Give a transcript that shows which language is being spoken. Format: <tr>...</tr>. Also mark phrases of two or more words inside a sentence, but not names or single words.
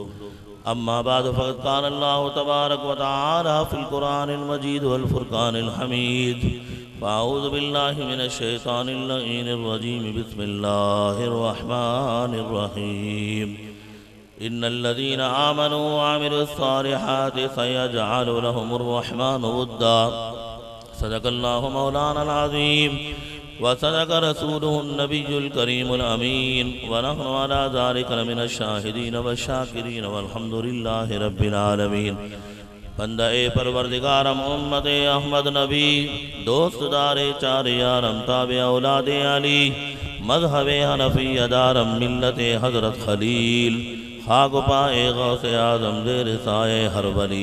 <ar>أما بعد فقد قال الله تبارك وتعالى في القرآن المجيد والفرقان الحميد فأعوذ بالله من الشيطان اللعين الرجيم بسم الله الرحمن الرحيم. إن الذين آمنوا وعملوا الصالحات سيجعل لهم الرحمن ودا. صدق الله مولانا العظيم وصدق رسوله النبي الكريم الأمين ونحن على ذلك لمن الشاهدين والشاكرين والحمد لله رب العالمين.</ar> <fa>بنده پروردگارم امت احمد نبی دوستدار چار یارم تابع اولاد علی مذهب حنفی دارم ملت حضرت خلیل خاک پای غوث اعظم زیر سایه هر ولی.</fa>